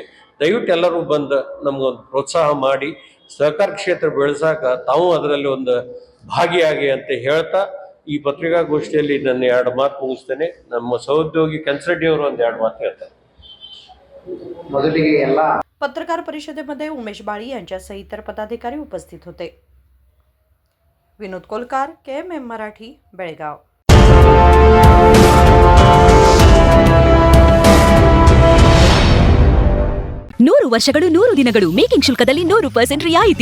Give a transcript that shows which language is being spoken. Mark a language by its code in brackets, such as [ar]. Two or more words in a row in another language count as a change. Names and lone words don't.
[kn] ದಯವಿಟ್ಟು ಎಲ್ಲರೂ ಬಂದು ನಮ್ಗೊಂದು ಪ್ರೋತ್ಸಾಹ ಮಾಡಿ ಸಹಕಾರ ಕ್ಷೇತ್ರ ಬೆಳೆಸಾಕ ತಾವು ಅದರಲ್ಲಿ ಒಂದು ಭಾಗಿಯಾಗಿ ಅಂತ ಹೇಳ್ತಾ ಈ ಪತ್ರಿಕಾಗೋಷ್ಠಿಯಲ್ಲಿ ನನ್ನ 2 ಮಾತು ಮುಗಿಸ್ತೇನೆ। ನಮ್ಮ ಸಹೋದ್ಯೋಗಿ ಕನ್ಸರ್ಡಿ ಅವರು ಒಂದು 2 ಮಾತು ಹೇಳ್ತಾರೆ। ಮೊದಲಿಗೆ ಎಲ್ಲ [mr] पत्रकार परिषदेमध्ये उमेश बाळी यांच्यासह इतर पदाधिकारी उपस्थित होते। विनोद कोलकार, KMM मराठी, बेळगाव। [kn] 100 ವರ್ಷಗಳು 100 ದಿನಗಳು ಮೇಕಿಂಗ್ ಶುಲ್ಕದಲ್ಲಿ 100% ರಿಯಾಯಿತಿ।